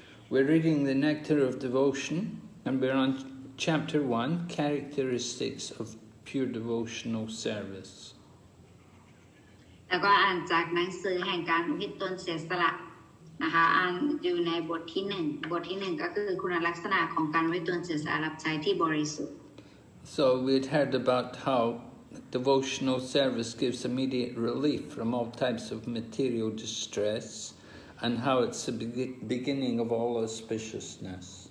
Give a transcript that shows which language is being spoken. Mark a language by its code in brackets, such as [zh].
[en] We're reading the Nectar of Devotion, and we're on Chapter 1, Characteristics of Pure Devotional Service. [th] แล้วก็อ่านจากหนังสือแห่งการอุทิศตนเสียสละนะคะอ่านอยู่ในบทที่1ก็คือคุณลักษณะของการอุทิศตนเสียสละรับใช้ที่บริสุทธิ์ [en] So we'd heard about how devotional service gives immediate relief from all types of material distress and how it's the beginning of all auspiciousness.